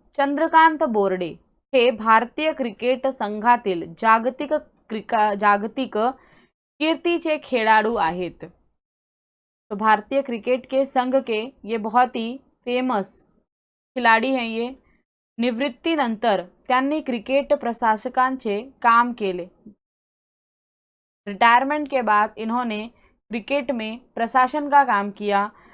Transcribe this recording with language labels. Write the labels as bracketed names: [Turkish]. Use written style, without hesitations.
[Marathi] चंद्रकांत बोर्डे हे भारतीय क्रिकेट संघातील जागतिक कीर्तीचे खेळाडू आहेत। [Hindi] तो भारतीय क्रिकेट के संघ के ये बहुत ही फेमस खिलाड़ी हैं। [Marathi] ये निवृत्तीनंतर त्यांनी क्रिकेट प्रशासकांचे काम केले। [Hindi] रिटायरमेंट के बाद इन्होंने क्रिकेट में प्रशासन का काम किया।